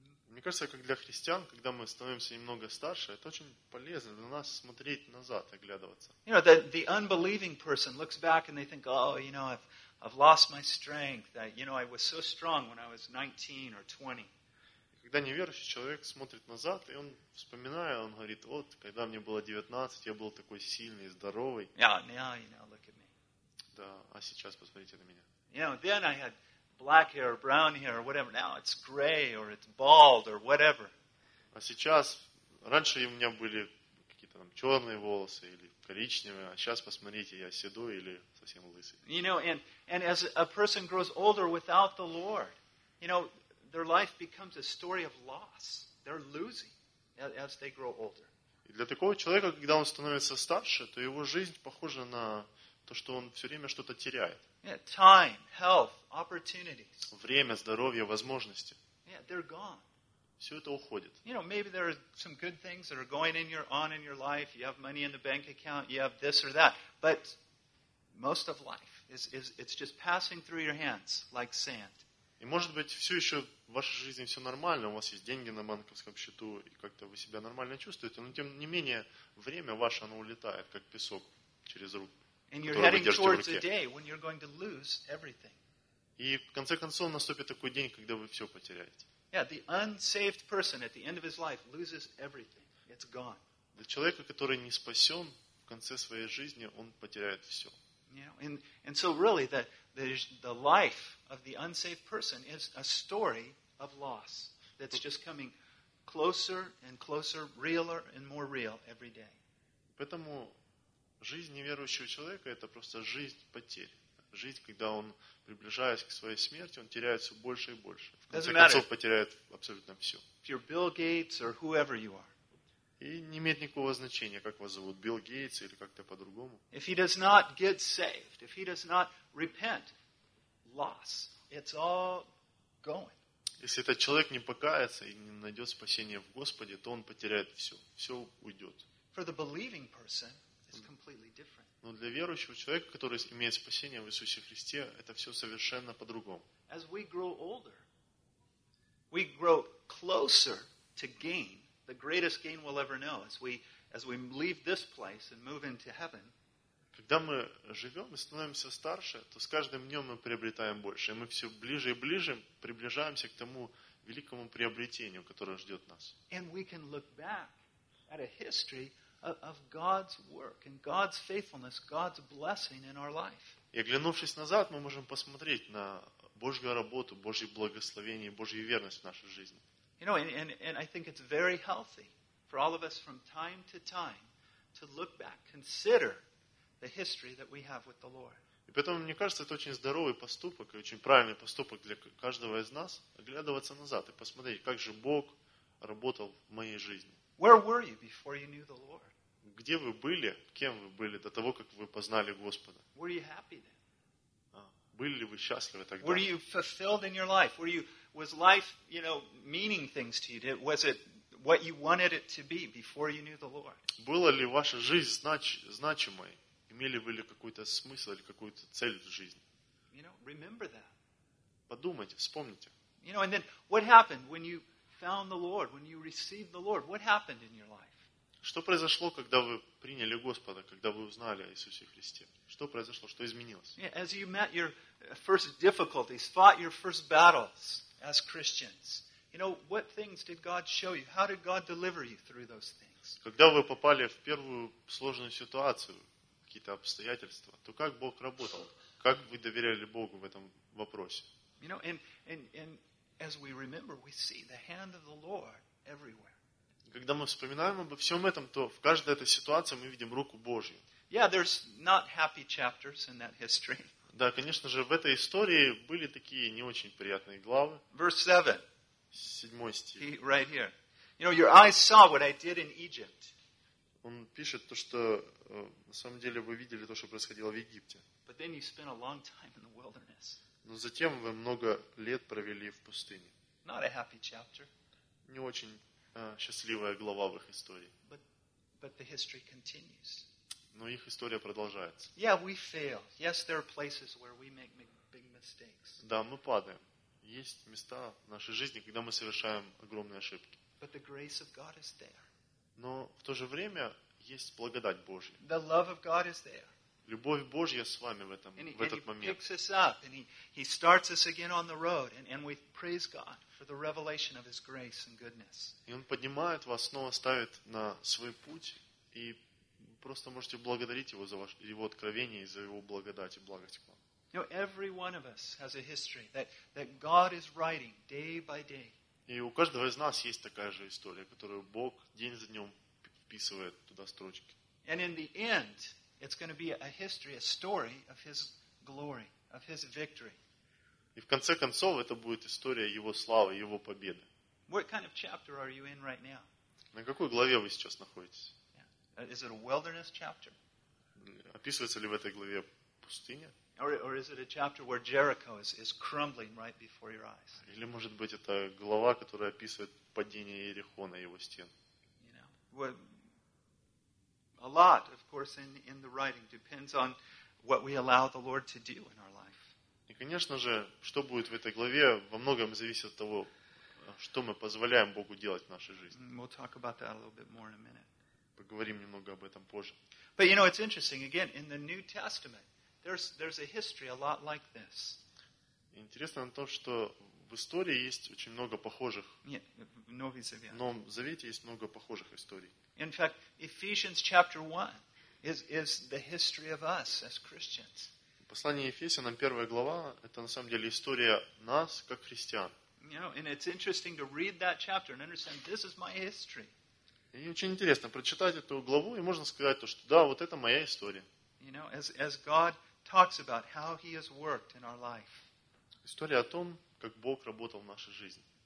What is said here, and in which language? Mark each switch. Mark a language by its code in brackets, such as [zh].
[ru] Мне кажется, как для христиан, когда мы становимся немного старше, это очень полезно для нас смотреть назад и оглядываться. [en] You know, the unbelieving person looks back and they think, oh, you know, I've lost my strength. That, you know, I was so strong when I was 19 or 20. [ru] Когда неверующий человек смотрит назад, и он вспоминает, он говорит, вот, когда мне было 19, я был такой сильный, здоровый. [en] Yeah, now, you know, look at me. [ru] Да, а сейчас посмотрите на меня. [en] You know, then I had black hair, brown hair, or whatever. Now it's gray, or it's bald, or whatever. [ru] А сейчас, раньше у меня были какие-то там черные волосы, или коричневые, а сейчас, посмотрите, я седой, или совсем лысый. [en] You know, and as a person grows older without the Lord, you know, their life becomes a story of loss. They're losing as they grow older. [ru] И для такого человека, когда он становится старше, то его жизнь похожа на то, что он все время что-то теряет. [en] Yeah, time, health, opportunities. [ru] Время, здоровье, возможности. [en] Yeah, they're gone. [ru] Все это уходит. [en] You know, maybe there are some good things that are going in your on in your life. You have money in the bank account. You have this or that. But most of life is it's just passing through your hands like sand. [ru] И может быть, все еще в вашей жизни все нормально, у вас есть деньги на банковском счету, и как-то вы себя нормально чувствуете, но тем не менее, время ваше, оно улетает, как песок через руку, которую вы держите в руке. И в конце концов, наступит такой день, когда вы все потеряете. [en] Yeah, the unsaved person at the end of his life loses everything. It's gone. [ru] Для человека, который не спасен, в конце своей жизни он потеряет все. [en] You know, and so really the life of the unsaved person is a story of loss that's just coming closer and closer, realer and more real every day. [ru] Поэтому жизнь неверующего человека это просто жизнь потерь. Жизнь, когда он приближаясь к своей смерти, он теряет все больше и больше. В конце концов потеряет абсолютно все. [en] If you're Bill Gates or whoever you are. [ru] И не имеет никакого значения, как вас зовут, Билл Гейтс или как-то по-другому. [en] If he does not get saved, if he does not repent, loss, it's all going. [ru] Если этот человек не покается и не найдет спасения в Господе, то он потеряет все, все уйдет. [en] For the believing person, it's completely different. [ru] Но для верующего человека, который имеет спасение в Иисусе Христе, это все совершенно по-другому. [en] As we grow older, we grow closer to gain. The greatest gain we'll ever know as we leave this place and move into heaven. [ru] Когда мы живем и становимся старше, то с каждым днем мы приобретаем больше. И мы все ближе и ближе приближаемся к тому великому приобретению, которое ждет нас. [en] And we can look back at a history of God's work and God's faithfulness, God's blessing in our life. [ru] И оглянувшись назад, мы можем посмотреть на Божью работу, Божье благословение, Божью верность в нашей жизни. [en] You know, and I think it's very healthy for all of us from time to time to look back, consider the history that we have with the Lord. [ru] И поэтому мне кажется, это очень здоровый поступок и очень правильный поступок для каждого из нас оглядываться назад и посмотреть, как же Бог работал в моей жизни. [en] Where were you before you knew the Lord? [ru] Где вы были, кем вы были до того, как вы познали Господа? [en] Were you happy then? [ru] Были ли вы счастливы тогда? [en] Were you fulfilled in your life? Was life, you know, meaning things to you? Was it what you wanted it to be before you knew the Lord? [ru] Была ли ваша жизнь значимой? Имели вы ли какой-то смысл или какую-то цель в жизни? [en] You know, remember that. [ru] Подумайте, вспомните. [en] You know, and then what happened when you found the Lord, when you received the Lord? What happened in your life? [ru] Что произошло, когда вы приняли Господа, когда вы узнали о Иисусе Христе? Что произошло? Что изменилось? [en] Yeah, as you met your first difficulties, fought your first battles as Christians. You know, what things did God show you? How did God deliver you through those things? [ru] Когда вы попали в первую сложную ситуацию, какие-то обстоятельства, то как Бог работал? Как вы доверяли Богу в этом вопросе? [en] You know, and as we remember, we see the hand of the Lord everywhere. [ru] Когда мы вспоминаем обо всем этом, то в каждой этой ситуации мы видим руку Божью. [en] Yeah, there's not happy chapters in that history. [ru] Да, конечно же, в этой истории были такие не очень приятные главы. [en] Verse 7. [ru] Седьмой стих. [en] Right here. You know, your eyes saw what I did in Egypt. [ru] Он пишет то, что на самом деле вы видели то, что происходило в Египте. [en] But then you spent a long time in the wilderness. [ru] Но затем вы много лет провели в пустыне. [en] Not a happy chapter. [ru] Не очень счастливая глава в их истории. [en] But the history continues. [ru] Но их история продолжается. [en] Yeah, we fail. Yes, there are places where we make big mistakes. [ru] Да, мы падаем. Есть места в нашей жизни, когда мы совершаем огромные ошибки. [en] But the grace of God is there. [ru] Но в то же время есть благодать Божья. [en] The love of God is there. [ru] Любовь Божья с вами в этом, в этот момент. [en] And he picks us up, and he starts us again on the road, and we praise God for the revelation of his grace and goodness. [ru] И он поднимает вас, снова ставит на свой путь, и просто можете благодарить его за его откровение и за его благодать и благость к вам. [en] You know, every one of us has a history that God is writing day by day. [ru] И у каждого из нас есть такая же история, которую Бог день за днем вписывает туда строчки. [en] And in the end, it's going to be a history, a story of His glory, of His victory. [ru] И в конце концов это будет история Его славы, Его победы. [en] What kind of chapter are you in right now? [ru] На какой главе вы сейчас находитесь? [en] Yeah. Is it a wilderness chapter? [ru] Описывается ли в этой главе пустыня? [en] Or is it a chapter where Jericho is crumbling right before your eyes? [ru] Или может быть это глава, которая описывает падение Иерихона и его стен? [en] You know, well, a lot, of course, in the writing depends on what we allow the Lord to do in our life. [ru] И конечно же, что будет в этой главе, во многом зависит от того, что мы позволяем Богу делать в нашей жизни. [en] We'll talk about that a little bit more in a minute. [ru] Поговорим немного об этом позже. [en] But you know, it's interesting. Again, in the New Testament. There's a history a lot like this. [ru] Интересно то, что в истории есть очень много похожих. Нет, в Новом Завете. В Новом Завете есть много похожих историй. [en] In fact, Ephesians chapter 1 is the history of us as Christians. [ru] Послание Ефесянам, первая глава, это на самом деле история нас как христиан. [en] You know, and it's interesting to read that chapter and understand this is my history. [ru] И очень интересно прочитать эту главу и можно сказать то, что да, вот это моя история. [en] You know, as God talks about how He has worked in our life. [ru] История о том, как Бог работал в нашей жизни.